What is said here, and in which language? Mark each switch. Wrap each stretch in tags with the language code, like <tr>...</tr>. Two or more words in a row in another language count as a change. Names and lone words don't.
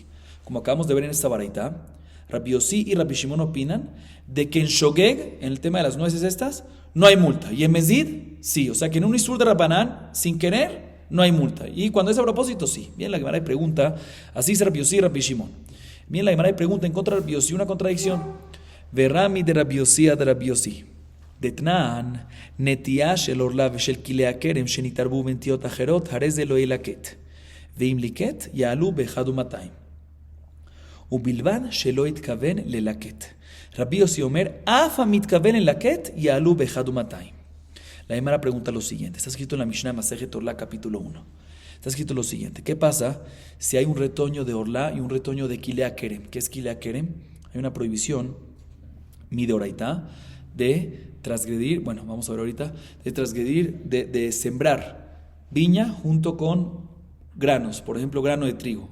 <es>Como acabamos de ver en esta baraita, Rabbi Yossi y Rabbi Shimon opinan de que en Shogeg, en el tema de las nueces estas, no hay multa. Y en Mezid, sí. O sea que en un Isur de Rabbanan, sin querer, no hay multa. Y cuando es a propósito, sí. Bien, la Gemara pregunta, así es Rabbi Yossi y Rabbi Shimon. Bien, la Gemara pregunta en contra de Rabbi Yossi una contradicción.</es> <arc>ורמי דרבי יוסי אדרבי יוסי.</arc> <he>דתנן, נטייה של עורלה ושל כלי הכרם שנתערבו בנטיות אחרות, הרי זה לא ילקט. ואם ליקט, יעלו באחד ומאתיים. ובלבד שלא יתכוון ללקט. רבי יוסי אומר, אף המתכוון ללקט, יעלו באחד ומאתיים.</he> <es>La Gemara pregunta lo siguiente, está escrito en la Mishnah</es> <he>מסכת ערלה</he> <es>capítulo 1. Está escrito lo siguiente, ¿qué pasa si hay un retoño de Orla y un retoño de</es> <he>כלאי הכרם?</he> <es>¿Qué es</es> <he>כלאי הכרם?</he> <es>Hay una prohibición, midoraita, de transgredir, bueno, vamos a ver ahorita, de transgredir, de sembrar viña junto con granos, por ejemplo, grano de trigo.</es>